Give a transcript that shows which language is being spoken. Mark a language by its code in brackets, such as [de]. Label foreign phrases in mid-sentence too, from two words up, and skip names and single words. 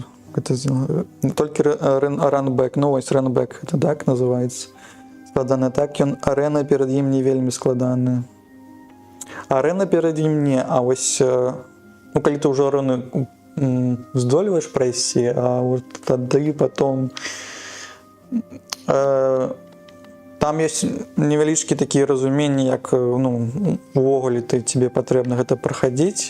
[be] Толькі ранбэк, ну вось ранбэк, [ru] это так называется. [be] Складаны так, ён арэна перад ім не вельмі складаная. Арэна перад ім не, а вось, ну, калі ты ўжо арэну здольваеш прайсці, а вот тады потом там ёсць невялічкі такія разуменні, як, ну, увогуле тебе патрэбна гэта прахадзіць.